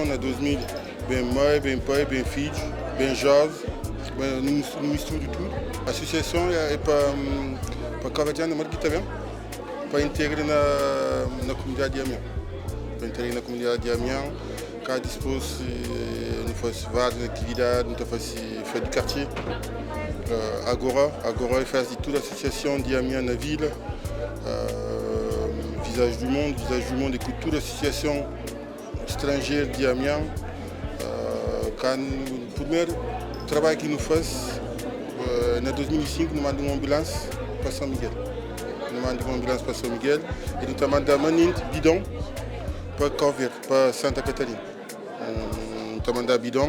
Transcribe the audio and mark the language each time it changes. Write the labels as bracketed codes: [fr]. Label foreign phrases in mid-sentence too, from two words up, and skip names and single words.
[pt] Na 2000, bem mãe, bem pai, bem filho, bem jovem, no mistura de tudo. A associação é para Cabo-Verdiano, para integrar na comunidade de Amiens. Para integrar na comunidade de Amiens, cá depois [fr] nous faisons [pt] várias atividades, [fr] nous faisons fête du quartier. [pt] Agora faz de toda a associação de Amiens na vila. [fr] Visage du monde écoute toute l'association étrangère de Amiens. [pt] O primeiro trabalho que nous faz, em 2005, nous mandamos uma ambulância para São Miguel. Nous mandamos uma ambulância para São Miguel e nous mandamos bidon para Cabo Verde, para Santa Catarina. Nous mandamos bidon.